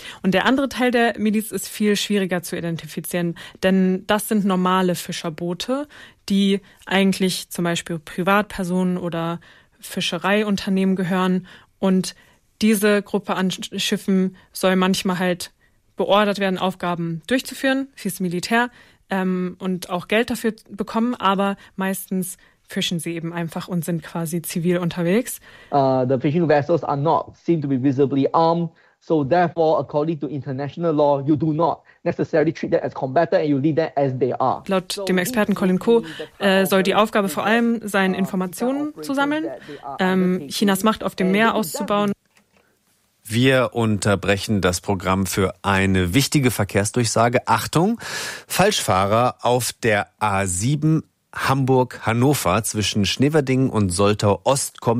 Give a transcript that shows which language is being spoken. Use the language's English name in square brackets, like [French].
[German] Und der andere Teil der Miliz ist viel schwieriger zu identifizieren, denn das sind normale Fischerboote, die eigentlich zum Beispiel Privatpersonen oder Fischereiunternehmen gehören. Und diese Gruppe an Schiffen soll manchmal halt beordert werden, Aufgaben durchzuführen fürs Militär. Und auch Geld dafür bekommen, aber meistens fischen sie eben einfach und sind quasi zivil unterwegs. [English] The fishing vessels are not seem to be visibly armed, so therefore, according to international law, you do not necessarily treat them as combatants and you leave them as they are. [German] Laut dem Experten Colin Koh soll die Aufgabe vor allem sein, Informationen zu sammeln, Chinas Macht auf dem Meer auszubauen. Wir unterbrechen das Programm für eine wichtige Verkehrsdurchsage. Achtung, Falschfahrer auf der A7 Hamburg-Hannover zwischen Schneverdingen und Soltau-Ost kommt